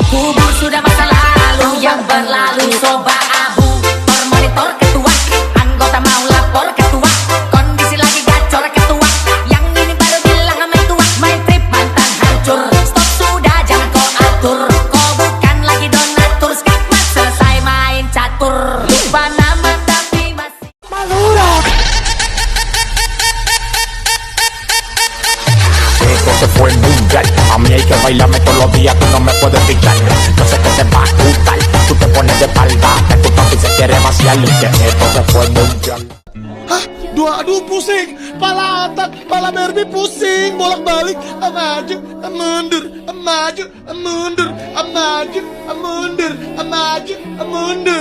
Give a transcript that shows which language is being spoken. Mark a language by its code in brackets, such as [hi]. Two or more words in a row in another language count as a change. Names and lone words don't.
[id] Kubur sudah masa lalu yang berlalu. Soba abu, monitor ketua, anggota mau lapor ketua, kondisi lagi gacor ketua, yang ini baru bilang main tua, main trip mantan hancur. Stop sudah jangan kau atur, kau bukan lagi donatur, skakmat selesai main catur. Lupa nama tapi masih Malura. [es] Esto se fue mundial, a mí hay que bailarme todos los días, tú no me puedes quitar. Yo sé que te va a gustar, tú te pones de espalda, que tu papi se quiere vaciar y que esto se fue mundial. Hah? [id] Aduh pusing, pala otak, pala Barbie pusing, bolak-balik, maju, mundur, maju, mundur, maju, mundur, maju, mundur.